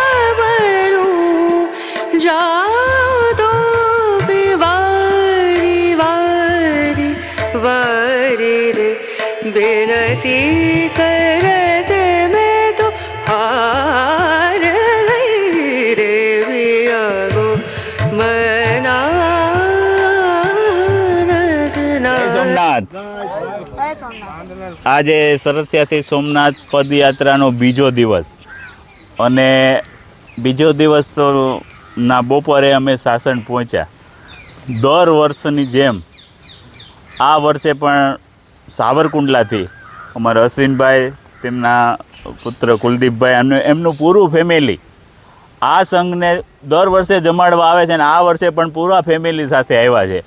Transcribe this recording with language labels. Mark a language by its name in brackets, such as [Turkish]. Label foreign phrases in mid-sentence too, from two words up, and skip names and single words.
[Hindi] परूं जाओ तो वारी वारी वारी रे बिनती करते मैं तो हार गई रे पिया को मनानत नहीं [Gujarati] સોમનાથ આજે સરસિયાથી સોમનાથ પદયાત્રાનો બીજો દિવસ અને બીજો દિવસ તો ના બપોરે અમે સાસણ પહોંચ્યા. દર વર્ષની જેમ આ વર્ષે પણ સાવરકુંડલાથી અમારા અશ્વિનભાઈ, તેમના પુત્ર કુલદીપભાઈ અને એમનું પૂરું ફેમિલી આ સંઘને દર વર્ષે જમાડવા આવે છે અને આ વર્ષે પણ પૂરા ફેમિલી સાથે આવ્યા છે.